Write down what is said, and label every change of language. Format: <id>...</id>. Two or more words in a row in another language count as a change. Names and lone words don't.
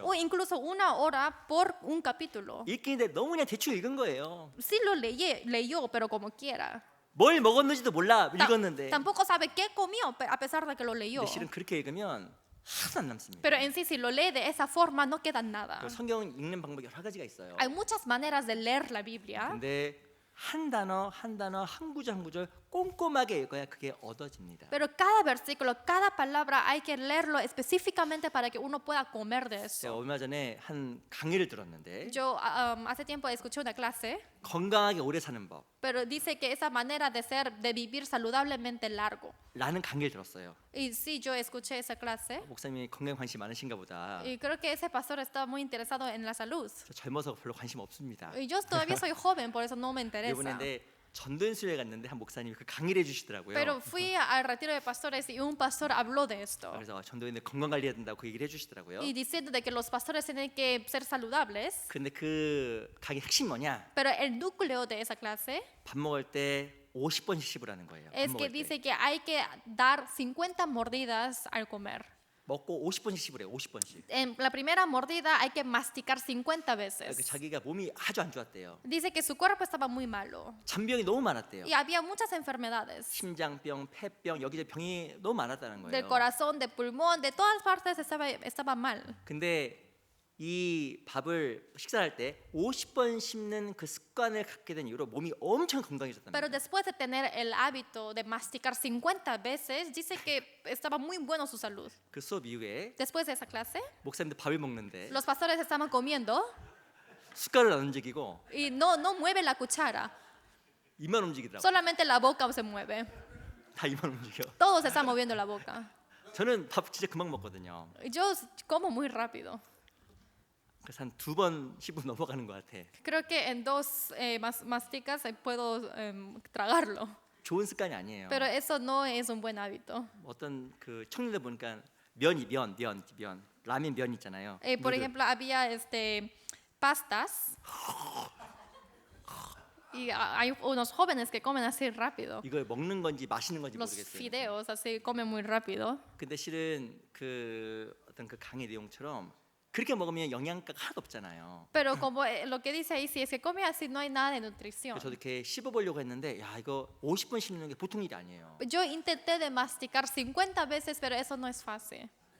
<es>O incluso 1 hora por un capítulo.</es> <ko>읽기인데 너무 그냥 대충 읽은 거예요.</ko> <es>Sí lo leyó, pero como quiera.</es> <ko>뭘 먹었는지도 몰라</ko> <es>Ta-</es> <ko>읽었는데.</ko> <es>Tampoco sabe qué comió a pesar de que lo leyó.</es> <ko>근데 실은 그렇게 읽으면 하나도 안 남습니다.</ko> <es>Pero en sí, si lo lee de esa forma, no queda nada.</es> <ko>성경은 읽는 방법이 여러 가지가 있어요.</ko> <es>Hay muchas maneras de leer la Biblia.</es> <ko>근데 한 단어 한 단어 한 구절 한 구절 꼼꼼하게 읽어야 그게 얻어집니다.</ko> <es>Pero cada versículo, cada palabra hay que leerlo específicamente para que uno pueda comer de</es> <ko>제가</ko> <es>eso.</es> <ko>얼마 전에 한 강의를 들었는데</ko> <es>Yo hace tiempo escuché una clase,</es> <ko>건강하게 오래 사는 법</ko> <es>pero dice que esa manera de ser, de vivir saludablemente largo.</es> <ko>라는 강의를 들었어요.</ko> <es>Y sí, yo escuché esa clase</es> <ko>목사님이 건강에 관심 많으신가 보다.</ko> <es>y creo que ese pastor estaba muy interesado en la salud.</es> <ko>저 젊어서 별로 관심 없습니다.</ko> <es>Y yo todavía soy joven, por eso no me interesa.</es> <ko>이번에 전도연수회 갔는데 한 목사님이 그 강의를 해주시더라고요.</ko> <es>Pero fui al retiro de pastores y un pastor habló de esto.</es> <ko>그래서 전도인들 건강 관리해야 된다고 그 얘기를 해주시더라고요.</ko> <es>Y diciendo de que los pastores tienen que ser saludables.</es> <ko>근데 그 강의 핵심 뭐냐?</ko> <es>Pero el núcleo de esa clase</es> <ko>밥 먹을 때 50번씩 씹으라는 거예요. 밥</ko> <es>es que</es> <ko>먹을 때.</ko> <es>dice que hay que dar 50 mordidas al comer.</es> <ko>먹고 50번씩 씹으래요. 50번씩.</ko> <es>En la primera mordida hay que masticar 50</es> <ko>그</ko> <es>veces.</es> <ko>자기가 몸이 아주 안 좋았대요.</ko> <es>Dice que su cuerpo estaba muy malo</es> <ko>잔병이 너무 많았대요.</ko> <es>y había muchas enfermedades</es> <ko>심장병, 폐병, 여기저기 병이 너무 많았다는</ko> <es>del</es> <ko>거예요.</ko> <es>corazón, del pulmón, de todas partes estaba mal.</es> <ko>근데 이 밥을 식사할 때 50번 씹는 그 습관을 갖게 된 이후로 몸이 엄청 건강해졌답니다.</ko> <es>Pero después de tener el hábito de masticar 50 veces, dice que estaba muy bueno su salud.</es> <ko>그 수업 이후에</ko> <es>Después de esa clase,</es> <ko>목사님들 밥을 먹는데</ko> <es>los pastores estaban comiendo</es> <ko>숟갈을 안 움직이고</ko> <es>y no mueve la cuchara,</es> <ko>입만 움직이더라고요.</ko> <es>solamente la boca se mueve.</es> <ko>다 입만 움직여.</ko> <es>Todo se está moviendo la boca.</es> <ko>저는 밥 진짜 금방 먹거든요.</ko> <es>Yo como muy rápido.</es> <ko>그래서 한 2번 씹고 넘어가는 것 같아.</ko> <es>Creo que en 2 masticas puedo tragarlo.</es> <ko>좋은 습관이 아니에요.</ko> <es>Pero eso no es un buen hábito.</es> <ko>어떤 그 청년들 보니까 면 라면 면 있잖아요.</ko> <es>Por</es> <ko>누들.</ko> <es>ejemplo, había pastas. Y hay unos jóvenes que comen así rápido.</es> <ko>이걸 먹는 건지 마시는 건지</ko> <es>Los</es> <ko>모르겠어요.</ko> <es>fideos así comen muy rápido.</es> <ko>근데 실은 그 어떤 그 강의 내용처럼 그렇게 먹으면 영양가가 하나도 없잖아요.</ko> <es>Pero como lo que dice ahí, si es que come así no hay nada de nutrición.</es> <ko>그래서 저도 이렇게 씹어보려고 했는데 야 이거 50번 씹는 게 보통 일이 아니에요.</ko> <es>Yo intenté de masticar 50 veces, pero eso no es fácil.</es>